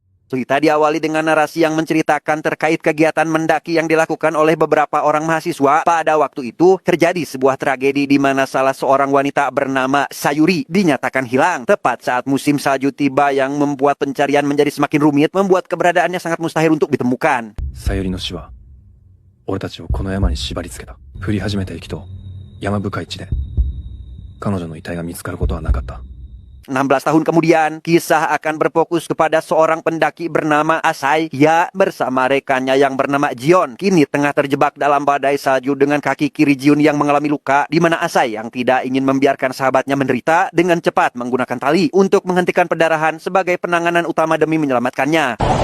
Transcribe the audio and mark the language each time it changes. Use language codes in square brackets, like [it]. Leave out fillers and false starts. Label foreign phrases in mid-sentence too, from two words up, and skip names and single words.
[id] Cerita diawali dengan narasi yang menceritakan terkait kegiatan mendaki yang dilakukan oleh beberapa orang mahasiswa. Pada waktu itu, terjadi sebuah tragedi di mana salah seorang wanita bernama Sayuri dinyatakan hilang. Tepat saat musim salju tiba yang membuat pencarian menjadi semakin rumit, membuat keberadaannya sangat mustahil untuk ditemukan. [ja] さゆりの死は俺たちをこの山に縛り付けた。降り始めた雪と山深い地で彼女の遺体が見つかることはなかった。 [id] 16 tahun kemudian, kisah akan berfokus kepada seorang pendaki bernama Asai. Ia bersama rekannya yang bernama Jion kini tengah terjebak dalam badai salju dengan kaki kiri Jion yang mengalami luka, di mana Asai yang tidak ingin membiarkan sahabatnya menderita dengan cepat menggunakan tali untuk menghentikan pendarahan sebagai penanganan utama demi menyelamatkannya.